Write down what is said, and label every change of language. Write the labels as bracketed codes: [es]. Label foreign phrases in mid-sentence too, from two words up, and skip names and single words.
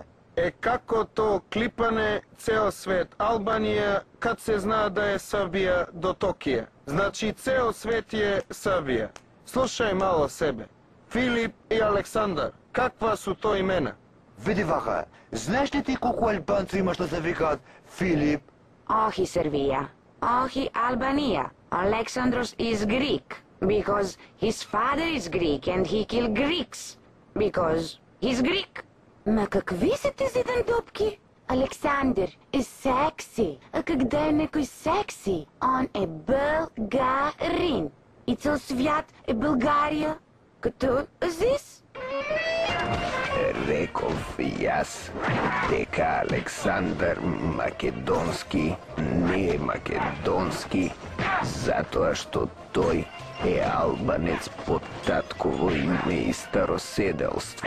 [sr] Како то клипане цел свет Албанија, кад се зна да е Србија до Токија? Значи цел свет е Србија. Слушај мало себе. Филип и Александар, каква су то имена? [mk] Види вака, знаеш ли ти колку албанци има што се викаат Филип? [el] Охи Србија, охи Албанија. [en] Alexandros is Greek, because his father is Greek and he killed Greeks, because he's Greek. [bg] Ма какви са тези дъндупки? Александър е секси. А когда е некой секси, он е българин. И цел свят е България, като Азис. [mk] Реков јас дека Александар Македонски не е македонски, затоа што тој е албанец по татково име и староседелство.